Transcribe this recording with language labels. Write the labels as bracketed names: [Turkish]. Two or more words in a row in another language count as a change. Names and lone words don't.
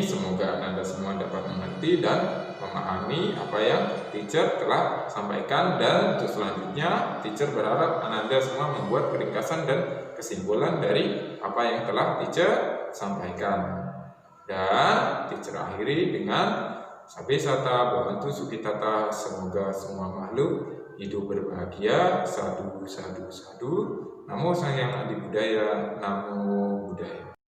[Indonesian] Semoga anak-anak semua dapat mengerti dan memahami apa yang teacher telah sampaikan, dan untuk selanjutnya teacher berharap anak-anak semua membuat peringkasan dan kesimpulan dari apa yang telah teacher sampaikan. Dan teacher akhiri dengan [Pali] Sabe Sata Bhavantu Sukhitata, [Indonesian] semoga semua makhluk hidup berbahagia. [Pali] Sadu, sadu, sadu. Namo Sang Hyang Adi Budaya, Namo Buddhaya.